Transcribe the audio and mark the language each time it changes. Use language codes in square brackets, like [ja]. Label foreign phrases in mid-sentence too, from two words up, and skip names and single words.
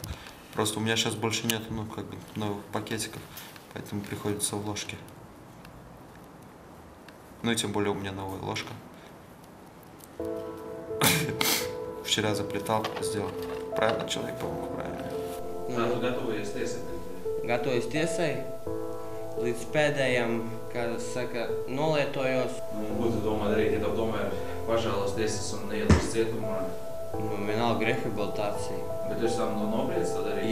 [ru] Просто у меня сейчас больше нет, ну, как бы, новых пакетиков, поэтому приходится в ложке. Ну и тем более у меня новая ложка. Вчера заплетал, сделал. Правильно человек помог, правильно. [lv] Tu gatavojies tiesai? Gatavojos tiesai. Līdz pēdējam, kā saka, nolietojos. Ko tu domā darīt, ja tev tomēr pažēlos tiesas un neieliks cietumā? Nu, vienalga rehabilitācija. Bet tu esi tam nobriedis to darīt?